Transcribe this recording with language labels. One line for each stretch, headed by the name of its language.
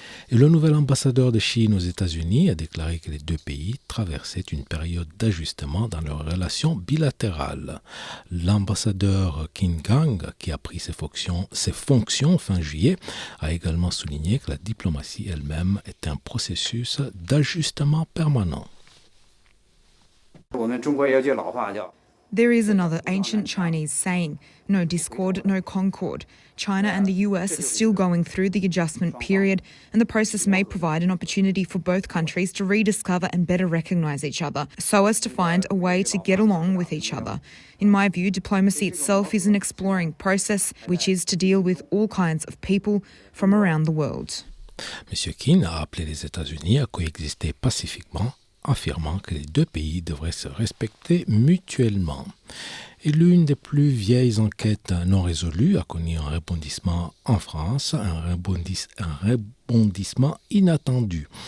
French: Et le nouvel ambassadeur de Chine aux États-Unis a déclaré que les 2 pays traversaient une période d'ajustement dans leurs relations bilatérales. L'ambassadeur Qin Gang, qui a pris ses fonctions fin juillet, a également souligné que la diplomatie elle-même est un processus d'ajustement permanent.
English: There is another ancient Chinese saying, no discord, no concord. China and the US are still going through the adjustment period, and the process may provide an opportunity for both countries to rediscover and better recognise each other, so as to find a way to get along with each other. In my view, diplomacy itself is an exploring process, which is to deal with all kinds of people from around the world.
French: M. Keane a appelé les États-Unis à coexister pacifiquement, affirmant que les deux pays devraient se respecter mutuellement. Et l'une des plus vieilles enquêtes non résolues a connu un rebondissement en France, un rebondissement inattendu.